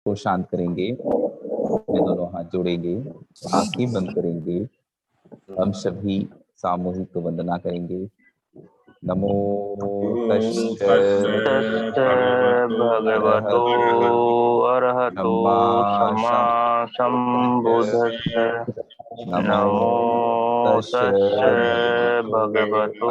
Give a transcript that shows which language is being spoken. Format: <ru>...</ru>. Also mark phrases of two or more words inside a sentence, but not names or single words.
<hi>को शांत करेंगे, अपने दोनों हाथ जोड़ेंगे, आंखें बंद करेंगे। हम सभी सामूहिक वंदना करेंगे।</hi> <pi>नमो तस्स तस्य भगवतो अरहतो सम्मा सम्मा सम्बुद्धस्य नमो नमो तस्स तस्य भगवतो</pi>